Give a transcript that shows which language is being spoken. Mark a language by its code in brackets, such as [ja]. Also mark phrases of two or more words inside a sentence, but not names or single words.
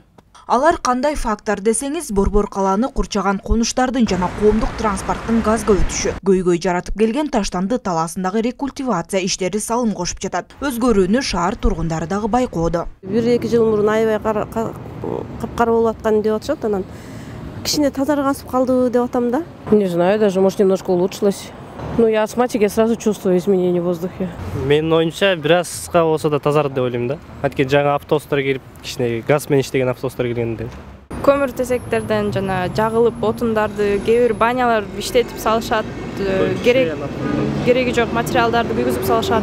[ky] Алар кандай фактор десеңиз, Борбор калааны курчаган конуштардын жана коомдук транспорттун газга өтүшү, көйгөй жаратып келген Таштанды талаасындагы рекультивация иштери салым кошуп жатат. Өзгөрүүнү шаар тургундары дагы байкоодо. 1-2 жыл мурун аябай капкара болуп аткан деп атышат, анан кичине тазаргансып калды деп атам да. [ru] Не знаю, даже может немножко улучшилось. Ну, я астматик, я сразу чувствую изменения в воздухе. [ky] Менин оюмча, биразга болсо да тазарды деп ойлойм да. Анткени жаңа автобустар келип, кичине газ менен иштеген автобустар келгенде. Көмүр тесектерден жана жагылып отундарды кээ бир банялар иштетип салышат, кереги жок материалдарды күйгүзүп салышат.